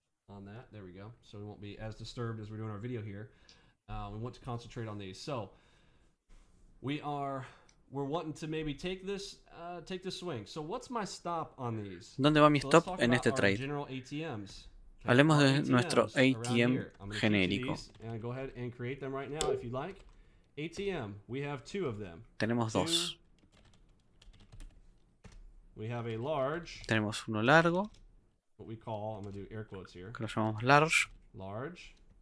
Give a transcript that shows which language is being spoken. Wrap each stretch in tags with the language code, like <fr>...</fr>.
<en>On that, there we go. So we won't be as disturbed as we're doing our video here. We want to concentrate on these. So we're wanting to maybe take this swing. So what's my stop on these?</en> <es>¿Dónde va mi stop en este trade? Hablemos de nuestro ATM genérico.</es> <en>Go ahead and create them right now if you like. ATM, we have two of them.</en> <es>Tenemos dos.</es> <en>We have a large.</en> <es>Tenemos uno largo.</es> <en>What we call, I'm going to do air quotes here.</en> <es>Que lo llamamos large.</es> <en>Large.</en>